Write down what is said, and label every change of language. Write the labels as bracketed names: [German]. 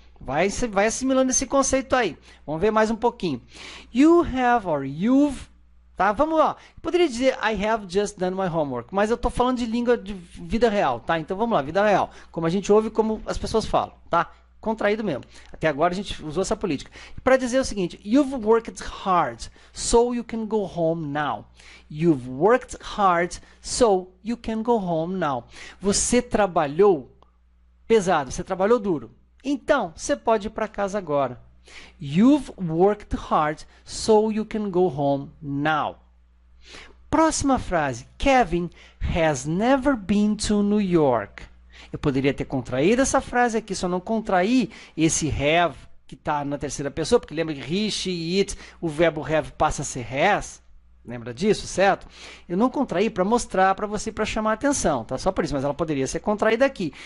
[Portuguese] Vai assimilando esse conceito aí. Vamos ver mais um pouquinho. [English] You have or you've, [Portuguese] tá? Vamos lá. Eu poderia dizer [English] I have just done my homework, [Portuguese] mas eu estou falando de língua de vida real, tá? Então vamos lá, vida real. Como a gente ouve, como as pessoas falam, tá? Contraído mesmo. Até agora a gente usou essa política. Para dizer o seguinte, [English] you've worked hard, so you can go home now. You've worked hard, so you can go home now. [Portuguese] Você trabalhou pesado, você trabalhou duro. Então, você pode ir para casa agora. [English] You've worked hard, so you can go home now. [Portuguese] Próxima frase. [English] Kevin has never been to New York. [Portuguese] Eu poderia ter contraído essa frase aqui, só não contraí esse have, que está na terceira pessoa, porque lembra que he, she, it, o verbo have passa a ser has. Lembra disso, certo? Eu não contraí para mostrar para você, para chamar a atenção, tá? Só por isso, mas ela poderia ser contraída aqui.